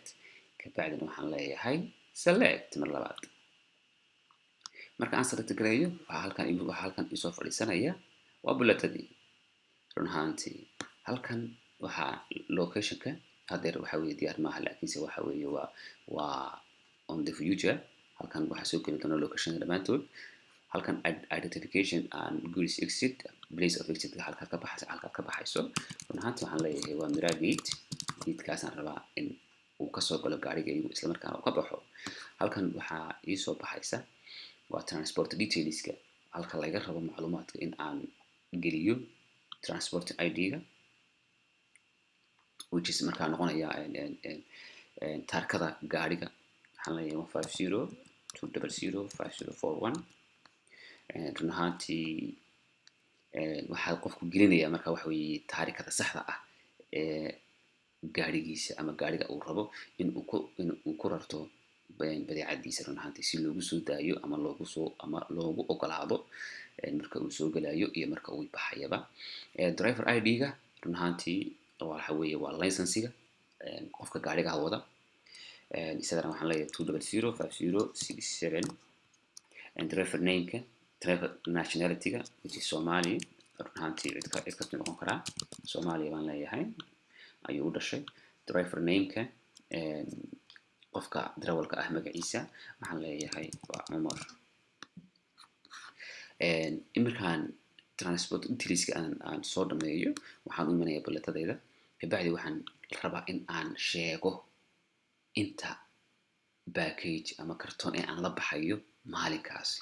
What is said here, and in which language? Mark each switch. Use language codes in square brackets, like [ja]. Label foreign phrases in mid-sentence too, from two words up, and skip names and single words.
[so] kabacdina waxaan leeyahay select mar labaad. marka aan select gareeyo waxaa halkan isoo fadhiisanaya waa bulletadii. run ahaantii halkan waxaa locationka hadeer waxa weeye diyaar maaha, laakiinse waxa weeye waa [en] on the future. [so] halkan waxaa soo geli doona locationka dhammaantood. halkan [en] identification and goods exit place of exit [so] halkaad ka baxayso. run ahaantii waxaan leeyahay waa Mira Gate. geedkaasaan rabaa in uu kasoo galo gaarigaygu isla markaana uu ka baxo, halkan waxaa iisoo baxaysa waa [en] transport detailska, [so] halka laga rabo macluumaadka in aan geliyo [en] transport ID-ga, which is [so] markaa noqonaya taarkada gaariga. waxaan leeyahay 150 200 5041. run ahaantii waxaa qofku gelinaya marka waxa weeye taarikada saxda ah ee gaarigiisa ama gaariga uu rabo in uu ku rarto badeecadiisa, run ahaantii si loogu soo daayo ama loogu ogolaado marka uu soo galayo iyo marka uu baxayaba. [en] driver ID-ga [so] run ahaantii waxa weeye waa licensiga qofka gaariga wada. isagana waxaan leeyahay 200 5067. [en] driver name-ka, driver nationality-ga which is Somali, [so] run ahaantii cid kasta noqon karaa, Soomaaliya baan leeyahay ayuu u dhashay. [en] driver name-ka [so] qofka darawalka ah magaciisa waxaan leeyahay waa Cumar. imarkaan [en] transport detailska [so] aan soo dhameeyo waxaan u imanayaa balletadayda, kabacdi waxaan rabaa in aan sheego inta package ama kartoon ee aan la baxayo maalinkaasi.